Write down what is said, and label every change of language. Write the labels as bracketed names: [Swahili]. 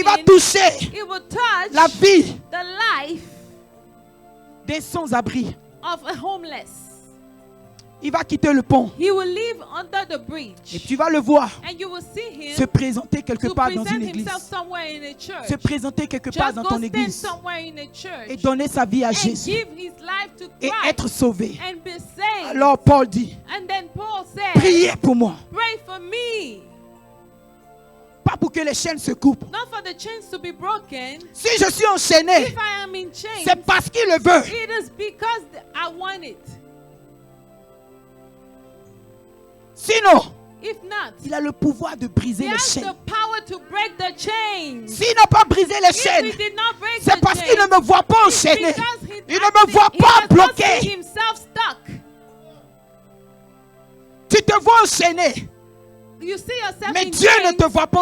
[French] il va toucher [English] it will touch [French] la vie [English] the life [French] des sans-abri. [English] of a homeless. [French] Il va quitter le pont [English] He will live under the [French] et [English] bridge, [French] tu vas le voir [English] and you will see him [French] se présenter quelque [English] to [French] part dans [English] present [French] une église, [English] himself somewhere in a church. [French] se présenter quelque part [English] Just [French] dans [English] go [French] ton [English] stand [French] église [English] somewhere in a church [French] et donner sa vie à [English] and [French] Jésus [English] give his life to [French] et [English] Christ [French] être sauvé. [English] and be saved. [French] Alors Paul dit, [English] And then Paul said, [French] priez pour moi. [English] pray for me. [French] pas pour que les chaînes se coupent. [English] Not for the chains to be broken. [French] Si je suis enchaîné, [English] If I am in chains, [French] c'est parce qu'il le veut. [English] it is because I want it. [French] Sinon, [English] If not, [French] il a le pouvoir de briser [English] he [French] les [English] has [French] chaînes. [English] the power to break the chains. [French] S'il n'a pas brisé les [English] If [French] chaînes, [English] he did not break [French] c'est [English] the [French] parce qu'il ne [English] chains, [French] me voit pas [English] it's [French] enchaîné. [English] because [French] Il ne me voit [English] he [French] pas [English] does not see [French] bloqué. [English] himself stuck. [French] Tu te vois enchaîné, [English] You see yourself [French] mais [English] in [French] Dieu ne [English] chains, [French] te voit pas